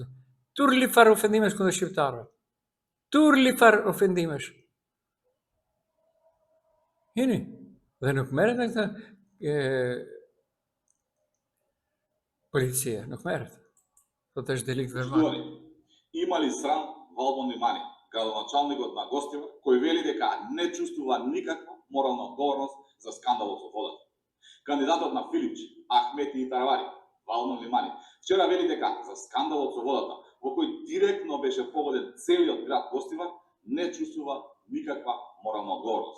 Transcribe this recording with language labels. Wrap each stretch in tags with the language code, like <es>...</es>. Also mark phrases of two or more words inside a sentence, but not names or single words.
<sq>Turli far ofendimesh kundër shqiptarëve. Turli far ofendimesh. Hyni. Dhe nuk merret me këtë policia, nuk merret. Thotë është delikt verbal.</sq> <mk>Има ли срам Валбон Limani, градоначалникот на Гостивар, кој вели дека не чувствува никаква морална одговорност за скандалот со водата? Кандидатот на Филипчи, Ахмети Таравари, Валбон Limani, вчера вели дека за скандалот со водата, во кој директно беше погоден целиот град Гостивар, не чувствува никаква морална одговорност.</mk>